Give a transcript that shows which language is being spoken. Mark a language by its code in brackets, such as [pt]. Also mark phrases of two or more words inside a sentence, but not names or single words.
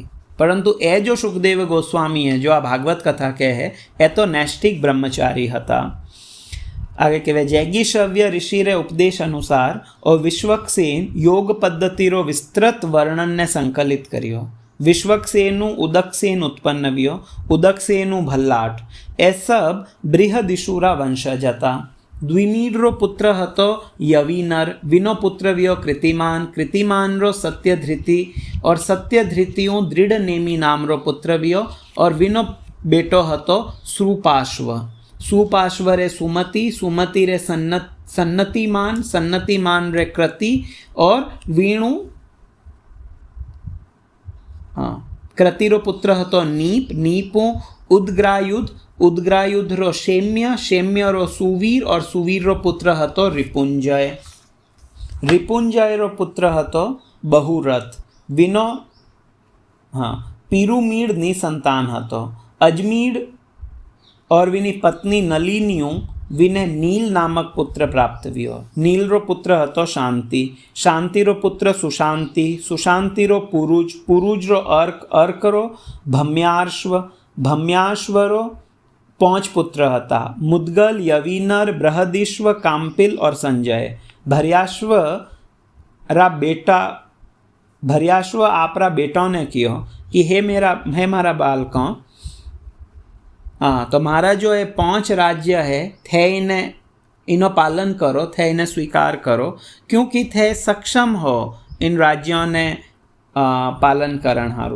[mwr] परंतु ए जो शुकदेव गोस्वामी है जो आ भागवत कथा के है, ए तो नैष्ठिक ब्रह्मचारी हता। आगे कहवे जैगीशव्य ऋषि रे उपदेश अनुसार और विश्वक्सेन योग पद्धति रो विस्तृत वर्णन ने संकलित करियो। विश्वक्सेनु उदकसेन उत्पन्न वियो, उदकसेनु भल्लाट। ए सब बृहदिशुरा वंशज हता। द्विमीड रो पुत्र हतो यवीनर, विनो पुत्र वियो कृतिमान, कृतिमान रो सत्यधृति और सत्यधृतियों दृढ़ नेमी नाम रो पुत्र वियो और विनो बेटो हतो सुपाश्व। सुपाश्व रे सुमति, सुमति रे सन्नतिमान, सन्नतिमान रे कृति और वीणु कृतिरो पुत्र हतो नीप, नीपो उद्ग्रायुध, उद्ग्रायुध रो शेम्य, शेम्य रो सुवीर और सुवीर रो पुत्र हतो रिपुंजय। रिपुंजय रो पुत्र हतो बहुरथ। विनो पीरुमीड नी संतान हतो। अजमीड और विनी पत्नी नलिनियों विने नील नामक पुत्र प्राप्त वियो। नील रो पुत्र हतो शांति, शांति रो पुत्र सुशांति, सुशांति रो पुरुज, पुरुज रो अर्क, अर्क रो भम्याश्व, भम्याश्व रो 5 पुत्र हता। मुद्गल, यवीनर, बृहदिश्व, काम्पिल और संजय। भर्याश्व रा बेटा, भर्याश्व आपरा बेटों ने कियो कि हे मारा बालकों, तो मारा जो है 5 राज्य है थे इन्हें इनो पालन करो, थे इन्हें स्वीकार करो, क्योंकि थे सक्षम हो इन राज्यों ने पालन करण हारू।